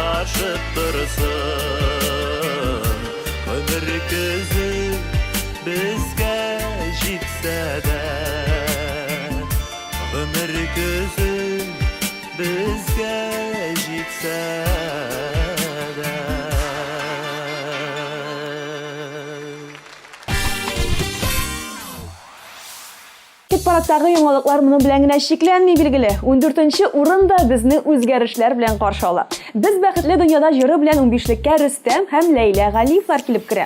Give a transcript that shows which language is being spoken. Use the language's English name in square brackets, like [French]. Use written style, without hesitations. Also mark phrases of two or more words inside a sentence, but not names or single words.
[Kazakh] ашып тұрсын. Өмір көзі бізге жетсе де, өмір көзі бізге жетсе де. [Tatar] Хит-парадтагы яңалыклар моны белән генә шикләнми билгеле. 14нче урында безне үзгәрешләр белән каршы ала. Без бәхетле дөньяда җыры белән 15леккә Рөстәм һәм Ләйлә Галиевлар килеп керә.